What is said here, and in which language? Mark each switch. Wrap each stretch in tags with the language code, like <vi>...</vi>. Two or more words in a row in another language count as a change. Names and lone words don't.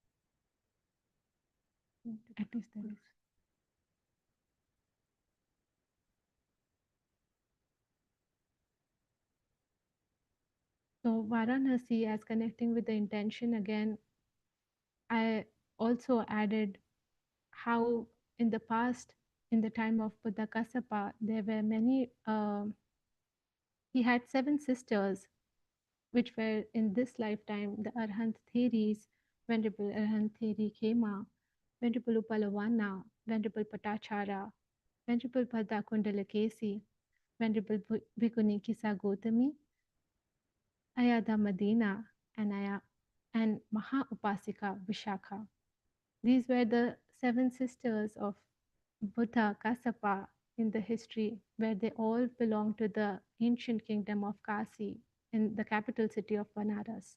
<en>At least there is. So Varanasi, as connecting with the intention again, I also added how in the past, in the time of Buddha Kassapa, there were many, he had 7 sisters, which were in this lifetime, the Arahant Therīs, Venerable Arahant Theri Khema, Venerable Upalawana, Venerable Patachara, Venerable Bhadda Kundalakesi, Venerable Bhikkhuni Kisa Gautami, Ayada Madina, and Maha Upasika Vishakha. These were the 7 sisters of Buddha Kassapa in the history, where they all belong to the ancient kingdom of Kasi in the capital city of Banaras.</en>